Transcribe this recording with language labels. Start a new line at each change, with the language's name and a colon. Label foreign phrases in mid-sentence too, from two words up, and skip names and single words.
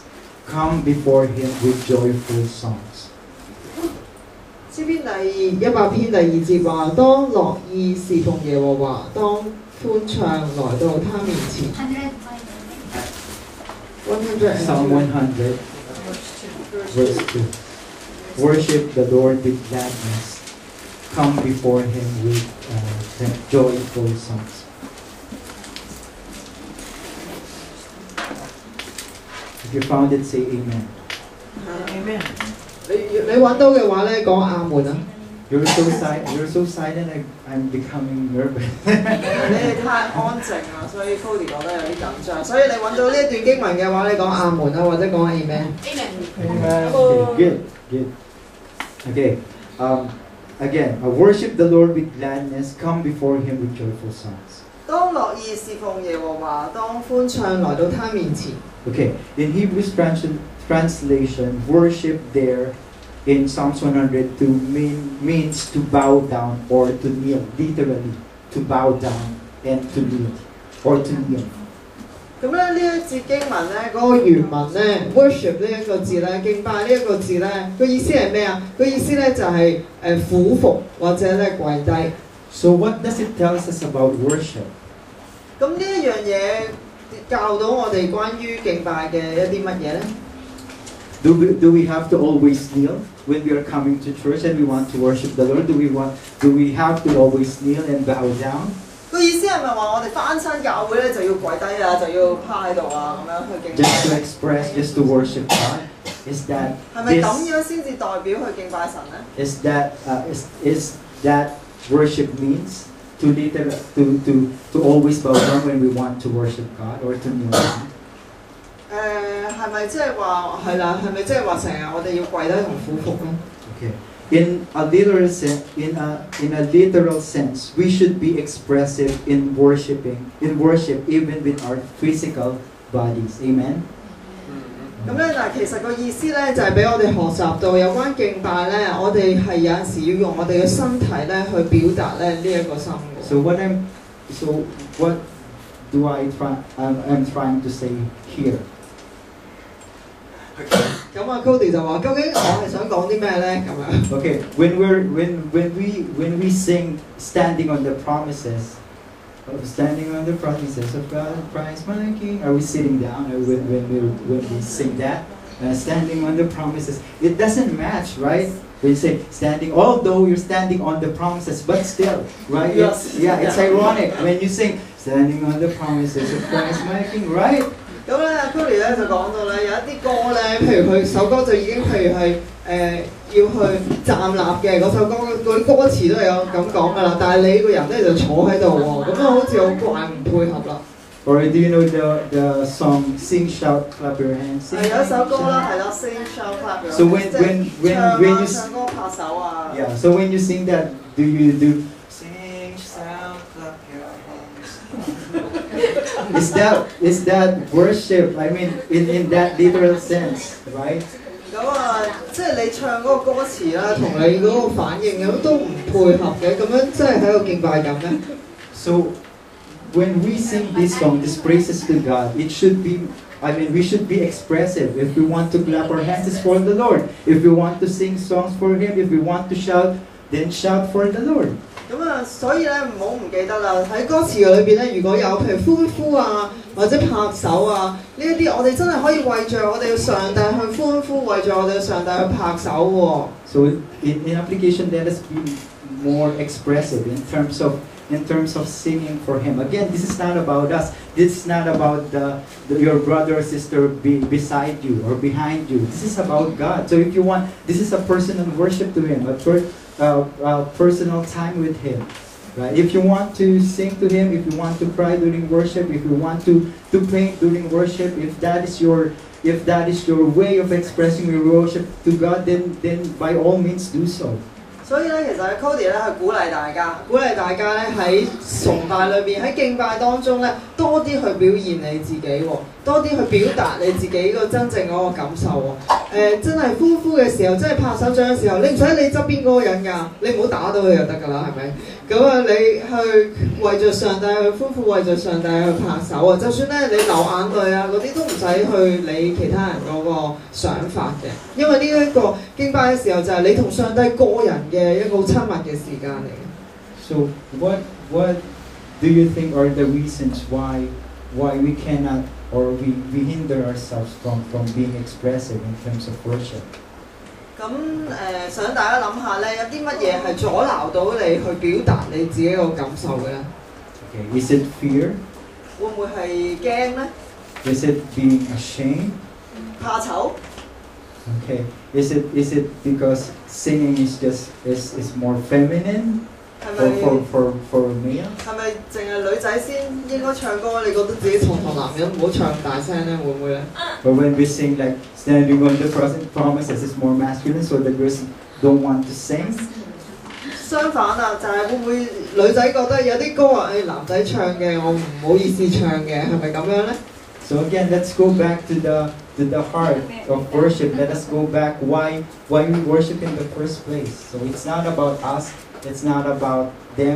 English: Come before Him with joyful songs.
Cantonese: 詩篇第100篇第2節話：當樂意侍奉耶和華，當歡唱來到他面前。
English: Psalm 100, verse 2. Worship the Lord with gladness. Come before Him with joyful songs. If you found it, say Amen. Amen.
Cantonese: 你揾到嘅話咧，講阿門啊！
English: You're so silent. I'm becoming nervous.
Cantonese: 你哋太安靜啦，所以 Cody 覺得有啲緊張。所以你揾到呢一段經文嘅話，你講阿門啊，或者講 Amen。
English: Amen. Okay, good. Okay. Again, worship the Lord with gladness. Come before Him with joyful songs.
Cantonese: 當樂意侍奉耶和華，當歡唱來到他面前。
English: Okay, in Hebrews translation, worship there in Psalms 102 means to bow down or to kneel, literally to bow down and to kneel or to kneel.
Cantonese: 咁咧呢一節經文咧，嗰個原文咧 worship 呢一個字咧，敬拜呢一個字咧，個意思係咩啊？個意思咧就係俯伏或者咧跪低。
English: So what does it tell us about worship?
Cantonese: 咁呢一樣嘢教到我哋關於敬拜嘅一啲乜嘢咧
English: ？Do we have to always kneel when we are coming to church and we want to worship the Lord? Do we have to always kneel and bow down?
Cantonese: 個意思係咪話我哋返親教會咧就要跪低啊，就要趴喺度啊咁樣去敬拜
English: ？Just to express, just to worship God. Is that
Cantonese: 係咪咁樣先至代表去敬拜神咧
English: is that worship means to always bow down when we want to worship God or to kneel down?
Cantonese: 係咪即係話係啦？係咪即係話成日我哋要跪低同俯伏咧
English: Okay. In a literal sense, we should be expressive in worship even with our physical bodies. Amen.
Cantonese: 咁咧嗱，其實個意思咧就係俾我哋學習到有關敬拜咧，我哋係有陣時要用我哋嘅身體咧去表達咧呢一個心嘅。
English: So what do I'm trying to say here?
Cantonese: 咁啊 Cody 就話：究竟我係想講啲咩咧？咁樣。
English: Okay, when we sing "Standing on the Promises," standing on the promises of God, Christ my King. Are we sitting down when we sing that? Standing on the promises. It doesn't match, right? When you say standing, although you're standing on the promises, but still, right? Yes. It's ironic when you sing "Standing on the promises of Christ my King," right?
Cantonese: 咁咧 Cody 咧就講到咧有一啲歌咧，譬如佢首歌就已經譬如係要去站立嘅嗰首歌，嗰啲歌詞都係有咁講噶啦。但係你個人咧就坐喺度喎，咁樣好似好怪唔配合啦。
English: Or do you know the song "Sing, Shout, Clap Your Hands"?
Cantonese: 係有一首歌啦，係啦 ，Sing, Shout, Clap Your Hands。
English: So when you 唱
Cantonese: 歌拍手啊。
English: Yeah. So when you sing that, do you do sing, shout, clap your hands? Is that worship? I mean, in that literal sense, right?
Cantonese: 咁啊，即係你唱嗰個歌詞啦，同你嗰個反應咁都唔配合嘅，咁樣真係喺度敬拜緊咩
English: So when we sing this song, this praises to God, it should be. we should be expressive. If we want to clap our hands, it's for the Lord. If we want to sing songs for Him, if we want to shout, then shout for the Lord.
Cantonese: 咁啊，所以咧唔記得啦。喺歌詞裏邊咧，如果有譬如歡呼啊，或者拍手啊，呢一啲我哋真係可以為着我哋嘅上帝去歡呼，為着我哋嘅上帝去拍手喎。
English: So in application, let us be more expressive in terms of singing for Him. Again, this is not about us. This is not about your brother or sister beside you or behind you. This is about God. So if you want, this is a personal worship to Him, a personal time with Him. Right? If you want to sing to Him, if you want to cry during worship, if you want to paint during worship, if that is your way of expressing your worship to God, then by all means do so.
Cantonese: 所以咧，其實 Cody 咧係鼓勵大家咧喺崇拜裏邊，喺敬拜當中咧，多啲去表現你自己喎，多啲去表達你自己個真正嗰個感受喎。真係歡呼嘅時候，真係拍手掌嘅時候，你唔使理側邊嗰個人㗎，你唔好打到佢就得㗎啦，係咪？咁啊，你去為着上帝去歡呼，為着上帝去拍手啊！就算咧你流眼淚啊嗰啲都唔使去理其他人嗰個想法嘅，因為呢一個敬拜嘅時候就係你同上帝個人嘅一個好親密嘅時間嚟嘅。
English: So what do you think are the reasons why we cannot or we hinder ourselves from being expressive in terms of worship?
Cantonese: 咁想大家諗下咧，有啲乜嘢係阻撓到你去表達你自己個感受嘅咧
English: Okay, is it fear?
Cantonese: 會唔會係驚咧？
English: Is it being ashamed?
Cantonese: 怕醜？
English: Okay, is it because singing is more feminine?
Cantonese: 係咪
English: for male?
Cantonese: 係咪淨係女仔先應該唱歌？你覺得自己堂男人唔好唱大聲咧，會唔會咧？
English: Or when we sing like standing on the promises is more masculine, so the girls don't want to sing?
Cantonese: 相反啊，就係會唔會女仔覺得有啲歌話誒男仔唱嘅，我唔好意思唱嘅，係咪咁樣咧？
English: So again, let's go back to the heart of worship. Let us go back why we worship in the first place. So it's not about us. It's not about them.